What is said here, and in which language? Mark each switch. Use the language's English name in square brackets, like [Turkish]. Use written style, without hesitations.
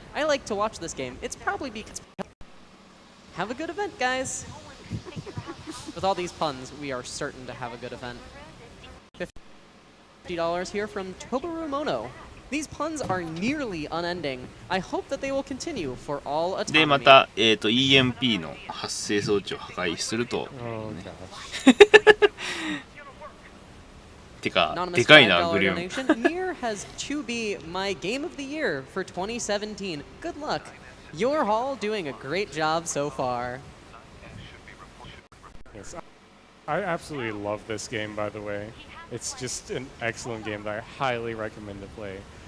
[English] I like to watch this game. It's probably because... Have a good event, guys. With all these puns, we are certain to have a good event. $50 here from Tobaru Mono. These puns are nearly unending. I hope that they will continue for all autonomy. [Japanese] で、また、EMP の発生装置を破壊すると、てか、でかいな、グリューン。 [English] Nier has to be my game of the year for 2017. Good luck. You're all doing a great job so far. Yes, I absolutely love this game, by the way. It's just an excellent game that I highly recommend to play.